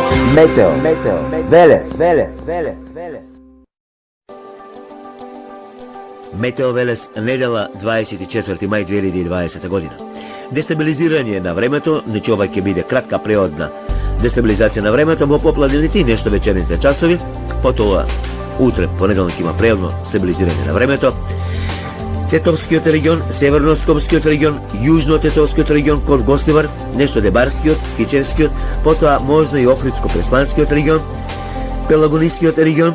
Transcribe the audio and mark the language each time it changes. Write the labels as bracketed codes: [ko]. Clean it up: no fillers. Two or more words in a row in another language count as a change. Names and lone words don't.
[mk] Meteo, Velez. Meteo Velez, nedela 24. maj 2020 godina. Destabiliziranje na времето, значи ова ќе биде кратка преодна дестабилизација на времето во поплавливите и нешто вечерните часови, потоа утре, понеделник има преодно стабилизирање на времето. Тетовскиот регион, Северно-Скопскиот регион, Јужно-Тетовскиот регион кон Гостивар, нешто Дебарскиот, Кичевскиот, потоа можно и Охридско-Преспанскиот регион, Пелагонискиот регион.